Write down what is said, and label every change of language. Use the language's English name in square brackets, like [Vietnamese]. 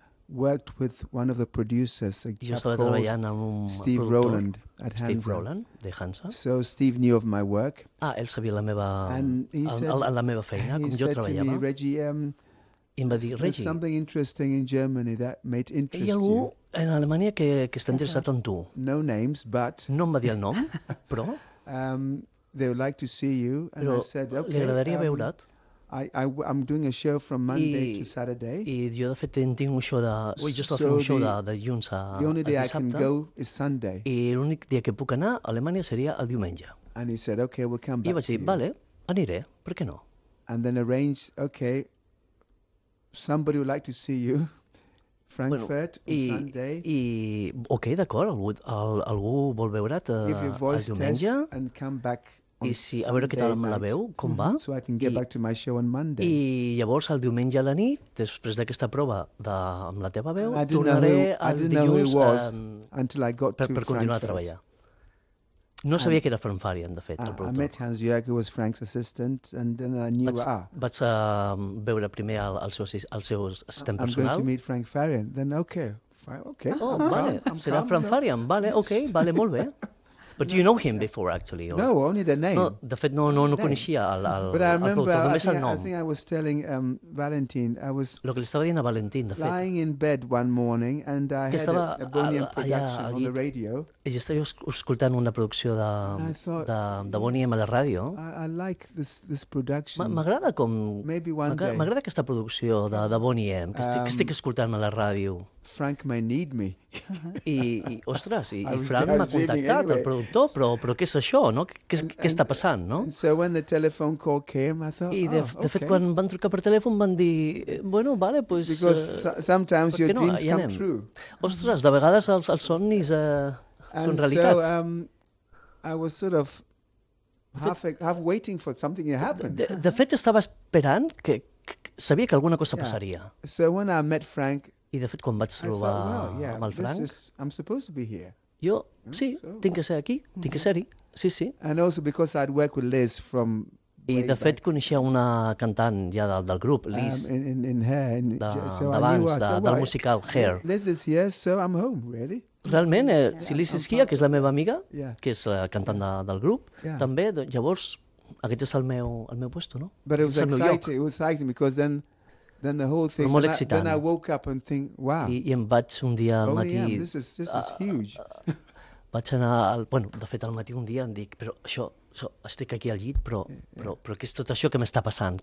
[English] Worked with one of the producers, a chap called Steve Rowland at Hansa. [Catalan] Steve Rowland, de Hansa. [English] So Steve knew of my work. [Catalan] Ah, ell sabia la meva, la meva feina, com jo treballava. [English] He said to me, Reggie, there's something interesting in Germany that might interest you. [Catalan] Hi ha algú en Alemanya que està interessat en tu. [English] No names, but... [Catalan] No em va dir el nom, però... [English] they would like to see you, and I said, okay... [Catalan] Li agradaria veure't. [English] I'm doing a show from Monday to Saturday. [Catalan] I jo, de fet, tinc un show de... Ui, jo estava fent un show de dilluns a dissabte. [English] The only day I can go is Sunday. [Catalan] I l'únic dia que puc anar a Alemanya seria el diumenge. [English] And he said, okay, we'll come back to you. [Catalan] I vaig dir, vale, aniré, per què no? [English] And then arranged, okay, somebody would like to see you, Frankfurt, [Catalan] bueno, [English] on Sunday. [Catalan] I, okay, d'acord, algú vol veure't el diumenge. [English] If your voice test and come back... [Catalan] I si, a veure què tal amb la veu, com va. [English] So I can get back to my show on Monday. [Catalan] I llavors, el diumenge a la nit, després d'aquesta prova de, amb la teva veu, tornaré el dilluns per continuar a treballar. No sabia que era Frank Farian, de fet, el productor. [English] I met Hans Jörg, who was Frank's assistant, and then I knew... [Catalan] Vaig a veure primer el seu assistent personal. [English] I'm going to meet Frank Farian. Then, okay, fine, okay. [Catalan] Oh, vale, serà Frank Farian, vale, okay, vale, molt bé. [English] But do you know him before, actually? Or? No, only the name. [Catalan] No, de fet, no coneixia el [English] But I remember, [Catalan] el productor, només el nom. [English] I think I was telling Valentin, I was... [Catalan] Lo que li estava dient a Valentin, de fet. [English] Lying in bed one morning, and I had a Boniem production on the radio. [Catalan] I ja estava escoltant una producció de Boniem a la ràdio. [English] I like this production. [Catalan] M'agrada com... [English] Maybe one day. [Catalan] M'agrada aquesta producció de Boniem, que estic escoltant a la ràdio. [English] Frank may need me. [Catalan] I ostres, i Frank m'ha contactat, el productor, però què és això, no? Què està passant, no? [English] So when the telephone call came, I thought, [Catalan] de fet, quan van trucar per telèfon van dir, bueno, vale, pues... [English] Because sometimes your dreams come true. [Catalan] Ostres, de vegades els somnis són realitat. [English] And so I was sort of half waiting for something to happen. [Catalan] De fet, estava esperant que... Sabia que alguna cosa passaria. [English] So when I met Frank... [Catalan] I, de fet, quan vaig trobar amb el Frank... [English] I'm supposed to be here. [Catalan] Jo, sí, tinc que ser aquí, tinc que ser-hi, sí. [English] And also because I'd worked with Liz from... [Catalan] I, de fet, coneixia una cantant ja del grup, Liz, d'abans, del musical Hair. [English] Liz is here, so I'm home, really. [Catalan] Realment, si Liz és aquí, que és la meva amiga, que és la cantant del grup, també, llavors, aquest és el meu puesto, no? [English] But it was exciting, because then... Then the whole thing, [Catalan] molt excitant. [English] Then I woke up and think, wow. [Catalan] I em vaig un dia al matí... [English] Oh, yeah, this is huge. [Catalan] Vaig anar al... Bueno, de fet, al matí un dia em dic, però això estic aquí al llit, però què és tot això que m'està passant?